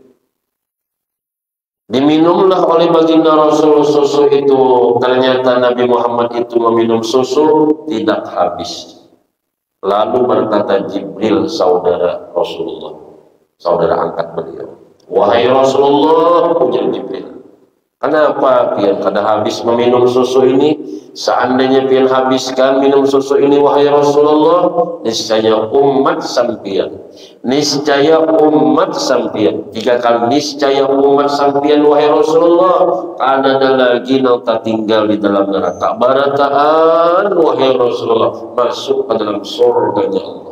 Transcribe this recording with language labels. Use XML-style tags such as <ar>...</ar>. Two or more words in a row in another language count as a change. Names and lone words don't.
<id>Diminumlah oleh baginda Rasul susu itu. Ternyata Nabi Muhammad itu meminum susu tidak habis. Lalu berkata Jibril, saudara Rasulullah, saudara angkat beliau, wahai Rasulullah,</id> <bjn>ujar Jibril, kenapa pian kada habis meminum susu ini? Seandainya pian habiskan minum susu ini, wahai Rasulullah, niscaya umat sampian, niscaya umat sampian, 3 kali niscaya umat sampian, wahai Rasulullah, karena ada lagi yang tak tinggal di dalam neraka barataan, wahai Rasulullah, masuk ke dalam surganya Allah.</bjn>